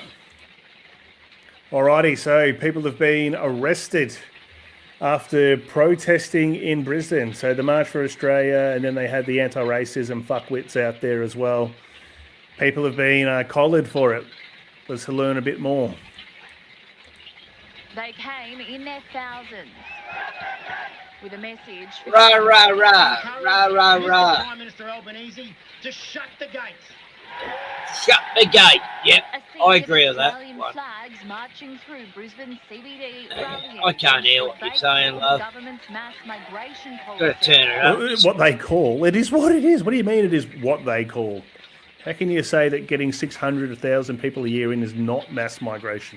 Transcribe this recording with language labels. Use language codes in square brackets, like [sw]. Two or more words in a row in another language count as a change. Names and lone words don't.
[en] Alrighty, so people have been arrested after protesting in Brisbane. So the March for Australia, and then they had the anti-racism fuckwits out there as well. People have been collared for it. Let's learn a bit more. They came in their thousands with a message. Rah, rah, rah. Rah, rah, rah. Prime Minister Albanese to shut the gates. Shut the gate. Yep, I agree with that. Flags marching through Brisbane CBD. I can't hear what you're saying, love. Government's mass migration policy. Gotta turn it up. What they call. It is what it is. What do you mean it is what they call? How can you say that getting 600,000 people a year in is not mass migration?